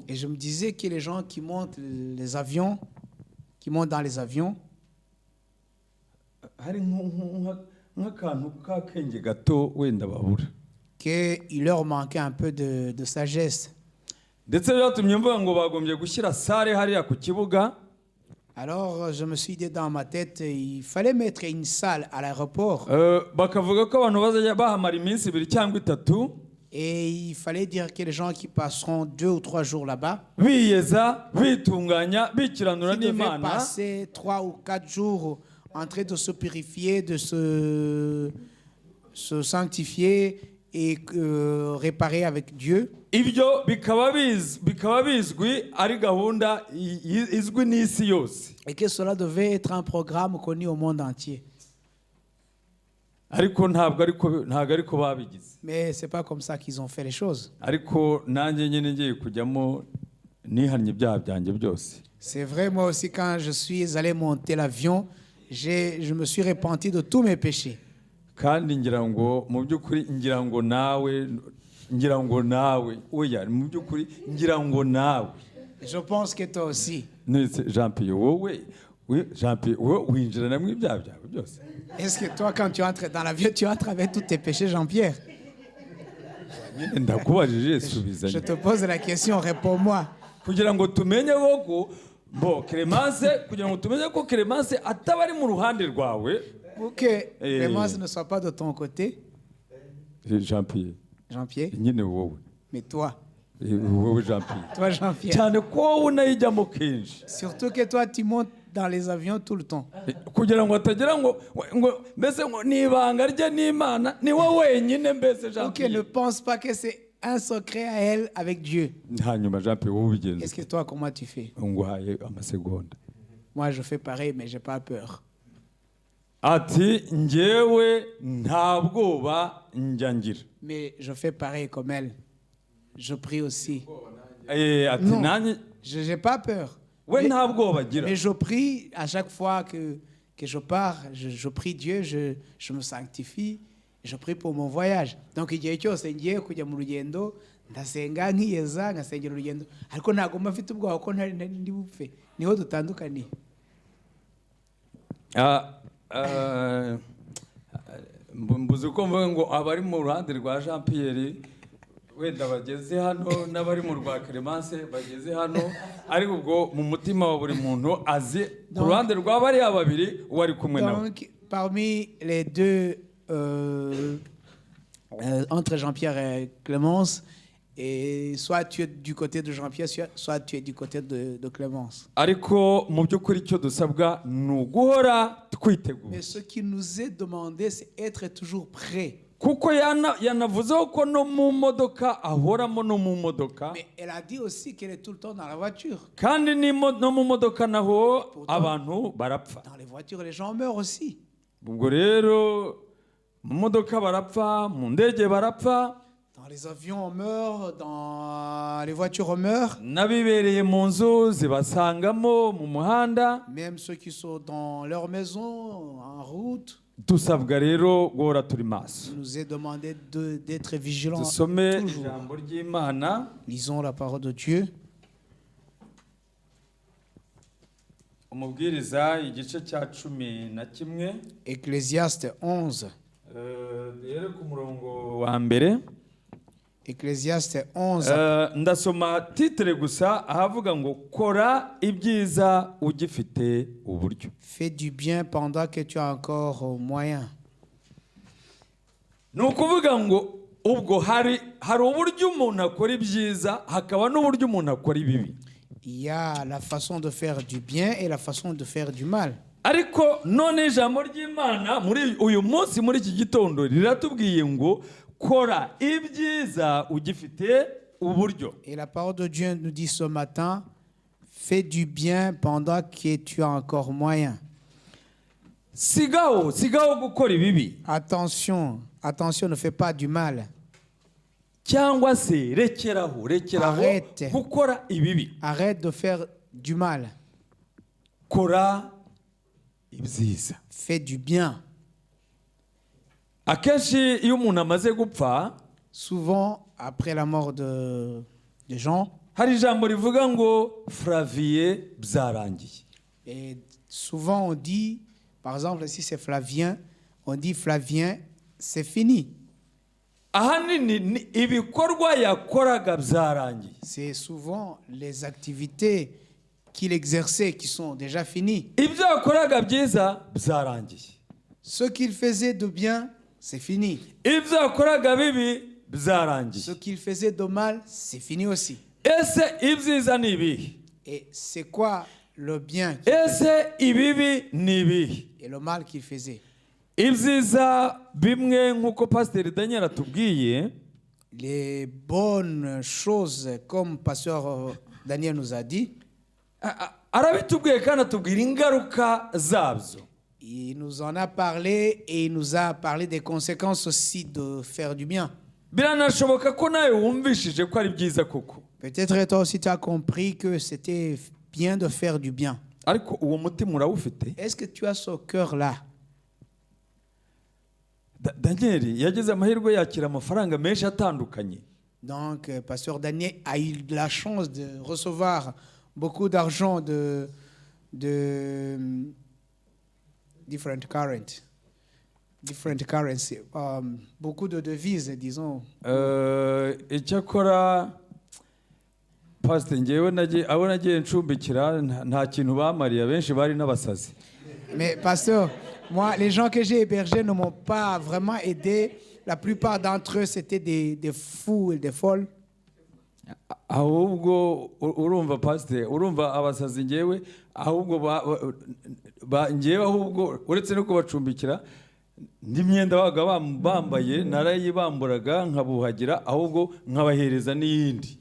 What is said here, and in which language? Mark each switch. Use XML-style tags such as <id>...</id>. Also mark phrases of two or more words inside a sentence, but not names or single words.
<fr>Et je me disais que les gens qui montent les avions, qui montent dans les avions,</fr> <rw>hari nk'akantu k'akenge gato wenda babura.</rw> <fr>qu'il leur manquait un peu de sagesse.</fr> <rw>Ndetse byatumye mvuga ngo bagombye gushyira sare hariya ku kibuga.</rw> <fr>Alors, je me suis dit dans ma tête, il fallait mettre une salle à l'aéroport.</fr> <rw>Bakavuga ko abantu bazajya bahamara iminsi 2 cyangwa 3.</rw> <fr>Et il fallait dire que les gens qui passeront 2 ou 3 jours là-bas,</fr> <rw>biyeza bitunganya bikiranura</rw> <fr>qui devaient</fr> <rw>n'Imana,</rw> <fr>passer 3 ou 4 jours en train de se purifier, de se sanctifier et réparer avec Dieu.</fr> <rw>ibyo bikaba bizwi ari gahunda izwi n'isi yose.</rw> <fr>Et que cela devait être un programme connu au monde entier.</fr> <rw>Ariko ntabwo ariko babigize.</rw> <fr>Mais c'est pas comme ça qu'ils ont fait les choses.</fr> <rw>Ariko nanjye nyine ngiye kujyamo nihannye ibyaha byanjye byose.</rw> <fr>C'est vrai, moi aussi quand je suis allé monter l'avion, je me suis repenti de tous mes péchés.</fr> <rw>Kandi ngira ngo mu by'ukuri ngira ngo nawe oya mu by'ukuri ngira ngo nawe.</rw> <fr>Je pense que toi aussi.</fr> <rw>Jean-Pierre wowe Jean-Pierre winjira namwe ibyaha byawe byose.</rw> <fr>Est-ce que toi, quand tu entres dans l'avion, tu entres avec tous tes péchés, Jean-Pierre? Je te pose la question, réponds-moi.</fr> <rw>Kugira ngo tumenye ko Clémence ataba ari mu ruhande rwawe.</rw> <fr>Pour que Clémence ne soit pas de ton côté. Jean-Pierre. Jean-Pierre.</fr> <rw>Nyine wowe.</rw> <fr>Mais toi.</fr> <rw>Wowe Jean-Pierre.</rw> <fr>Toi, Jean-Pierre.</fr> <rw>Cyane ko unayijyamo kenshi.</rw> <fr>Surtout que toi, tu montes dans les avions tout le temps.</fr> <rw>Kugira ngo atagira ngo mbese ngo nibanga rye n'Imana ni wowe wenyine mbese Jean-Pierre.</rw> <fr>Ok, ne pense pas que c'est un secret à elle avec Dieu.</fr> <rw>Hanyuma Jean-Pierre wowe ubigenza.</rw> <fr>Est-ce que toi, comment tu fais?</fr> <rw>Nguhaye amasegonda.</rw> <fr>Moi, je fais pareil, mais j'ai pas peur.</fr> <rw>Ati njyewe nta bwoba njya ngira.</rw> <fr>Mais je fais pareil comme elle. Je prie aussi.</fr> <rw>Ati</rw> <fr>Non,</fr> <rw>nanjye</rw> <fr>je n'ai pas peur.</fr> <rw>we nta bwoba agira.</rw> <fr>Mais je prie à chaque fois que je pars, je prie Dieu, je me sanctifie, je prie pour mon voyage.</fr> <rw>Donc igihe cyose ngiye kujya mu rugendo ndasenga nkiyeza ngasengera urugendo ariko ntabwo mba mfite ubwoba ko ndi bupfe. Niho dutandukaniye. Ah, ah, mbuze uko mvuga ngo abari mu ruhande rwa Jean Pierre wenda bageze hano n'abari mu rwa Clemence bageze hano, ariko ubwo mu mutima wa buri muntu azi ku ruhande rwa bariya babiri wari kumwe nawe.</rw> <fr>Donc, parmi les deux, entre Jean-Pierre et Clémence, et soit tu es du côté de Jean-Pierre, soit tu es du côté de Clémence.</fr> <rw>Ariko mu by'ukuri icyo dusabwa ni uguhora twiteguye.</rw> <fr>Mais ce qui nous est demandé, c'est être toujours prêt.</fr> <rw>Kuko yanavuzeho ko no mu modoka ahoramo no mu modoka.</rw> <fr>Mais elle a dit aussi qu'elle est tout le temps dans la voiture.</fr> <rw>Kandi no mu modoka naho abantu barapfa.</rw> <fr>Dans les voitures, les gens meurent aussi.</fr> <rw>Ubwo rero mu modoka barapfa, mu ndege barapfa.</rw> <fr>Dans les avions, on meurt. Dans les voitures, on meurt.</fr> <rw>N'abibereye mu nzu zibasangamo mu muhanda.</rw> <fr>Même ceux qui sont dans leur maison, en route.</fr> <rw>Dusabwa rero guhora turi maso.</rw> <fr>Il nous est demandé d'être vigilants.</fr> <rw>Dusome ijambo ry'Imana.</rw> <fr>Lisons la parole de Dieu.</fr> <rw>Umubwiriza igice cya 11.</rw> <fr>Ecclésiaste 11.</fr> <rw>Rero ku murongo wa mbere.</rw> <fr>Ecclésiaste 11.</fr> <rw>Ndasoma titre gusa ahavuga ngo kora ibyiza ugifite uburyo.</rw> <fr>Fais du bien pendant que tu as encore moyen.</fr> <rw>Ni ukuvuga ngo ubwo hari uburyo umuntu akora ibyiza hakaba n'uburyo umuntu akora ibibi.</rw> <fr>Il y a la façon de faire du bien et la façon de faire du mal.</fr> <rw>Ariko none ijambo ry'Imana muri uyu munsi muri iki gitondo riratubwiye ngo kora ibyiza ugifite uburyo.</rw> <fr>Et la parole de Dieu nous dit ce matin, fais du bien pendant que tu as encore moyen.</fr> <rw>Sigaho gukora ibibi.</rw> <fr>Attention, ne fais pas du mal.</fr> <rw>Cyangwa se rekeraho</rw> <fr>Arrête.</fr> <rw>gukora ibibi.</rw> <fr>Arrête de faire du mal.</fr> <rw>Kora ibyiza.</rw> <fr>Fais du bien.</fr> <rw>Akenshi iyo umuntu amaze gupfa,</rw> <fr>souvent après la mort de Jean,</fr> <rw>hari ijambo rivuga ngo Flavien byarangiye.</rw> <fr>Et souvent on dit, par exemple si c'est Flavien, on dit Flavien, c'est fini.</fr> <rw>Ahanini ibikorwa yakoraga byarangiye.</rw> <fr>C'est souvent les activités qu'il exerçait qui sont déjà finies.</fr> <rw>Ibyo yakoraga byiza byarangiye.</rw> <fr>Ce qu'il faisait de bien, c'est fini.</fr> <rw>Ibyo yakoraga bibi byarangiye.</rw> <fr>Ce qu'il faisait de mal, c'est fini aussi.</fr> <rw>Ese ibyiza ni ibihe?</rw> <fr>Et c'est quoi le bien</fr> <rw>Ese ibibi ni ibihe?</rw> <fr>et le mal qu'il faisait?</fr> <rw>Ibyiza bimwe nk'uko Pasteur Daniel atubwiye,</rw> <fr>les bonnes choses, comme Pasteur Daniel nous a dit,</fr> <rw>arabitubwiye kandi atubwira ingaruka zabyo.</rw> <fr>il nous en a parlé et il nous a parlé des conséquences aussi de faire du bien.</fr> <rw>Biranashoboka ko nawe wumvishije ko ari byiza koko.</rw> <fr>Peut-être toi aussi tu as compris que c'était bien de faire du bien.</fr> <rw>Ariko uwo mutima urawufite?</rw> <fr>Est-ce que tu as ce cœur-là?</fr> <rw>Daniel yagize amahirwe yakira amafaranga menshi atandukanye.</rw> <fr>Donc, Pasteur Daniel a eu la chance de recevoir beaucoup d'argent de</fr> <en>different currency,</en> <fr>beaucoup de devises, disons.</fr> <rw>Icyakora Pastor ngewe abo nagiye ncumbikira nta kintu bamariye, benshi bari n'abasazi.</rw> <fr>Mais Pasteur, moi, les gens que j'ai hébergés ne m'ont pas vraiment aidé. La plupart d'entre eux, c'était des fous et des folles.</fr> <rw>Ahubwo urumva Pastor, urumva abasazi ngewe ahubwo ngewe ahubwo uretse no kubacumbikira n'imyenda babaga bambaye narayibamburaga nkabuhagira ahubwo nkabahereza n'iyindi.</rw>